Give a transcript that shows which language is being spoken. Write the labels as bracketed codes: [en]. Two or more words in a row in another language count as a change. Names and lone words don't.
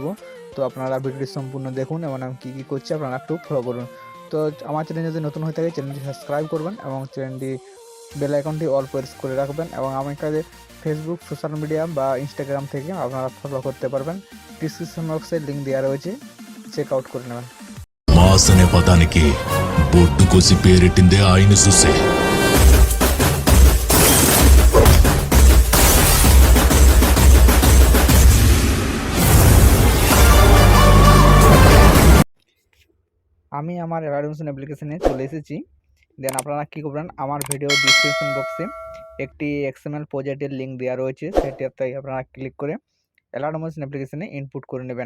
[bn] তো আপনারা ভিডিওটি সম্পূর্ণ দেখুন এবং আমি কী কী করছি আপনারা একটু ফলো করুন। তো আমার চ্যানেল যদি নতুন হয়ে থাকে চ্যানেলটি সাবস্ক্রাইব করবেন এবং চ্যানেলটি [en] bell icon [bn] অল প্রেস করে রাখবেন এবং আমার কাছে ফেসবুক, [en] social media [bn] বা ইনস্টাগ্রাম থেকে আপনারা ফলো করতে পারবেন। [en] description box [bn] লিঙ্ক দেওয়া রয়েছে, [en] check out [bn] করে নেবেন। [te] మాస్ అనే పదానికి బొట్టు కోసి పేరెట్టిందే ఆయన చూసే. [bn] আমি আমার অ্যালার্ট মেশিন অ্যাপ্লিকেশনে চলে এসেছি। দেন আপনারা কী করবেন, আমার ভিডিও [en] description box [bn] একটি [en] XML project [bn] লিঙ্ক দেওয়া রয়েছে, সেটাতে আপনারা ক্লিক করে অ্যালার্ট মেশিন অ্যাপ্লিকেশনে ইনপুট করে নেবেন।